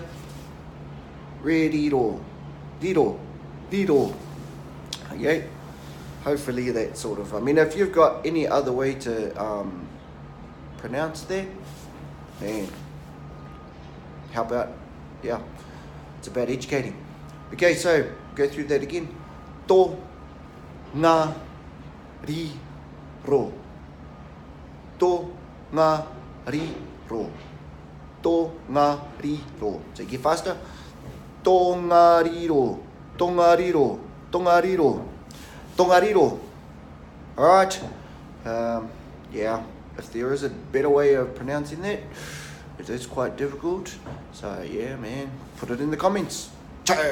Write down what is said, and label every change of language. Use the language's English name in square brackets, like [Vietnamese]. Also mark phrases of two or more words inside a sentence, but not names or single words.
[English] Riro. Okay. Hopefully that sort of, I mean, if you've got any other way to pronounce that, man, how about, yeah, it's about educating. Okay, so go through that again. [Māori] To, nga, ri, ro. To, nga, ri, ro. To, nga, ri, ro. [English] So get faster. Tongariro. All right. Yeah, if there is a better way of pronouncing that, it is quite difficult. So yeah, man, put it in the comments.